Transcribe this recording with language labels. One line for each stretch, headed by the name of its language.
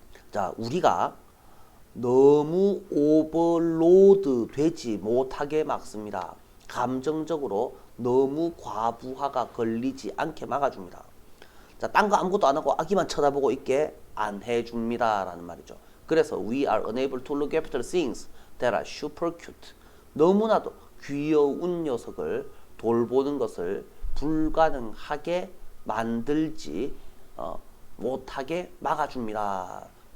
Korean: 자, 우리가 너무 오버로드 되지 못하게 막습니다. 감정적으로 너무 과부하가 걸리지 않게 막아줍니다. 자, 딴 거 아무것도 안 하고 아기만 쳐다보고 있게 안 해줍니다 라는 말이죠. 그래서
English: we are unable to look after things that are super cute.
Korean: 너무나도 귀여운 녀석을 돌보는 것을 불가능하게 만들지 못하게 막아줍니다.